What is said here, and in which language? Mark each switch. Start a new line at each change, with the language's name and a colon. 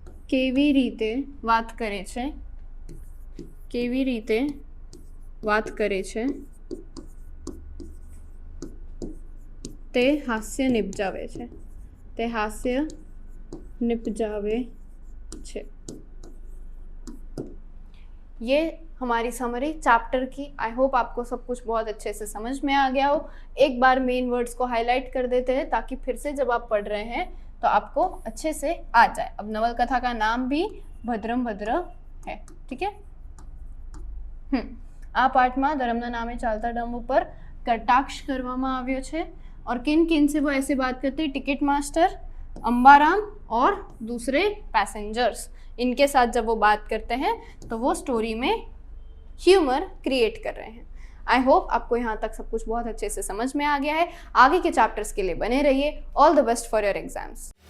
Gujarati: કેવી રીતે વાત કરે છે તે હાસ્ય નિપજાવે છે।
Hindi: ये हमारी समरी चैप्टर की। आई होप आपको सब कुछ बहुत अच्छे से समझ में आ गया हो। एक बार मेन वर्ड्स को हाईलाइट कर देते हैं ताकि फिर से जब आप पढ़ रहे हैं तो आपको अच्छे से आ जाए। अब नवलकथा का नाम भी भद्रम भद्र है। ठीक है,
Gujarati: आ पाठમાં ધર્મના નામે ચાલતા ડંબ ઉપર કટાક્ષ કરવામાં આવ્યો છે।
Hindi: और किन किन से वो ऐसे बात करते हैं? टिकट मास्टर, अंबाराम और दूसरे पैसेंजर्स, इनके साथ जब वो बात करते हैं तो वो स्टोरी में ह्यूमर क्रिएट कर रहे हैं। आई होप आपको यहाँ तक सब कुछ बहुत अच्छे से समझ में आ गया है। आगे के चैप्टर्स के लिए बने रहिए। All the best for your exams.